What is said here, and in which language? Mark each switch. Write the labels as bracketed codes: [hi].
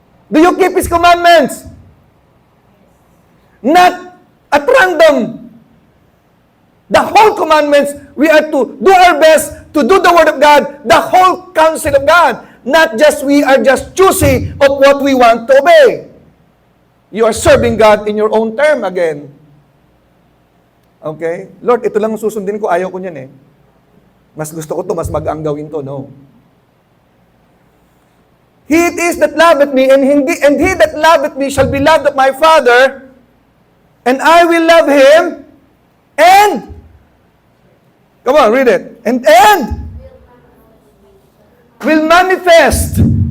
[en] Do you keep His commandments? Not at random. The whole commandments, we are to do our best to do the Word of God, the whole counsel of God. Not just we are just choosy of what we want to obey. You are serving God in your own term again. Okay? [tl] Lord, ito lang ang susundin ko, ayaw ko niyan eh. Mas gusto ko to, mas mag-ang gawin to. No. [en] He it is that loveth me, and he that loveth me shall be loved of my Father, and I will love him, and, come on, read it, and will manifest.